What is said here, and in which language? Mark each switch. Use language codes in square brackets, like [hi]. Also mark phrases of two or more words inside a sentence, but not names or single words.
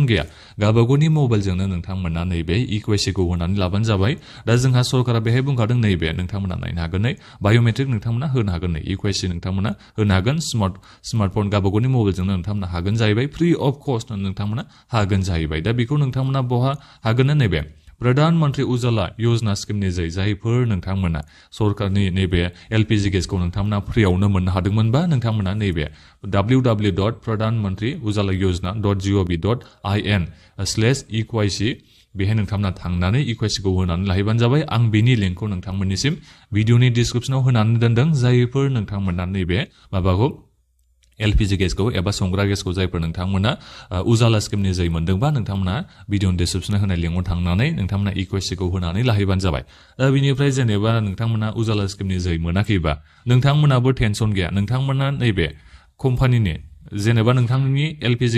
[brx] गैया गावबागावनि मबाइलजोंनो नोंथांमोना नैबे इक्वेसिखौ होनानै लाबानो जाबाय दा जोंहा सरकारा बेहाय बुंखादों नैबे नोंथांमोना नायनो हागोन नै बाय'मेट्रिक नोंथांमोना होनो हागोन नै इक्वेसि नोंथांमोना होनो हागोन स्मार्टफन गावबागावनि मबाइलजोंनो नोंथांमोना हागोन जाहैबाय [en] free of cost [brx] नोंथांमोना हागोन जाहैबाय दा बेखौ नोंथांमोना बहा हागोन नैबे प्रधान मन्त्रि उजाला योजना स्किमनि जायफोर नोंथांमोना सरकारनि नैबे [en] LPG gas [brx] नोंथांमोना फ्रियावनो मोननो हादोंमोनबा नोंथांमोना नैबे www.pradhanmantri-ujala.gov.in/eqyc बेहाय नोंथांमोना थांनानै इक्वेसिखौ होनानै लाहैबानो जाबाय आं बेनि लिंकखौ नोंथांमोननिसिम [en] video description [brx] होनानै दोनदों जायफोर नोंथांमोना नैबे माबाखौ [en] LPG gas [brx] एबा संग्रा गेसखौ जायफोर नोंथांमोना उजाला स्किमनि जै मोनदोंबा नोंथांमोना [en] video description [brx] होनाय लिंकआव थांनानै नोंथांमोना इक्वेसिखौ होनानै लाहैबानो जाबाय दा बिनिफ्राय जेनेबा नोंथांमोना उजाला स्किमनि जै मोनाखैबा नोंथांमोनाबो टेनसन गैया नोंथांमोना नैबे कम्पानिनि जेनेबा नोंथांनि एलपिजि